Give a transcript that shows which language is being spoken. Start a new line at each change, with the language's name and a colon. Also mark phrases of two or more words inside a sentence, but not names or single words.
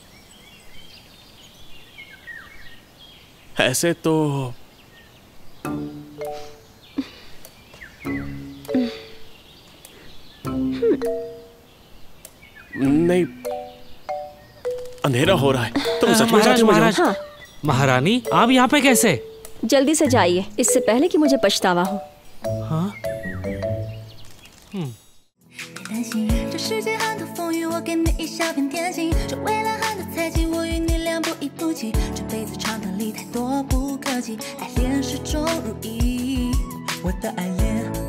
Hindi: ऐसे तो नहीं, अंधेरा हो रहा है। तुम सच में चाहती हो? महाराज, हाँ, महारानी आप यहाँ पे कैसे? जल्दी से जाइए, इससे पहले कि मुझे पछतावा हो। हाँ?
Chinese: 担心这世界很多风雨，我给你一小片天心。这未来很多猜忌，我与你俩不离不弃。这辈子长短里太多不可及，爱恋始终如一。我的爱恋